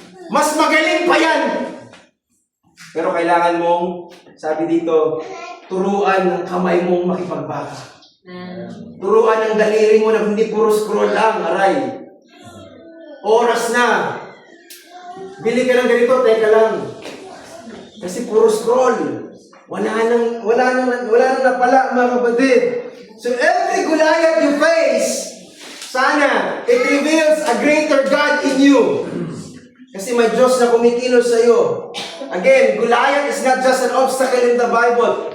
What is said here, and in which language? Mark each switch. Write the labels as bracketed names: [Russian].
[Filipino] Mas magaling pa yan. Pero kailangan mong, sabi dito, turuan ng kamay mong makipagbaka. Turuan ng daliri mo na hindi puro scroll lang, aray. Oras na. bili ka ng ganito, teka lang. Kasi puro scroll. Wala nang napala, mga kapatid. [English] So every Goliath you face, [Filipino] sana, [English] it reveals a greater God in you. [Filipino] Kasi may Diyos na kumikilos sa iyo. [English] Again, Goliath is not just an obstacle in the Bible.